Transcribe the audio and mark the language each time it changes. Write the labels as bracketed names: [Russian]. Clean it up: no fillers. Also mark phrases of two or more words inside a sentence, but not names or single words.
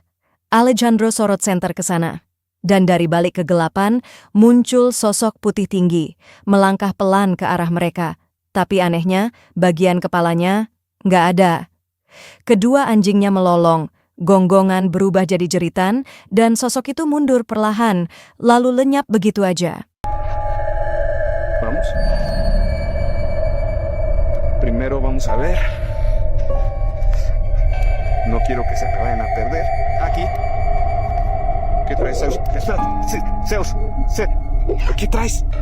[Indonesian] Alejandro sorot senter ke sana. Dan dari balik kegelapan, muncul sosok putih tinggi, melangkah pelan ke arah mereka. Tapi anehnya, bagian kepalanya nggak ada. Kedua anjingnya melolong, gonggongan berubah jadi jeritan, dan sosok itu mundur perlahan, lalu lenyap begitu aja. [Spanish] Vamos. Primero vamos a ver. No quiero que se me vayan a perder. Aquí. ¿Qué traes, Zeus? Espérate, Zeus, ¿qué traes?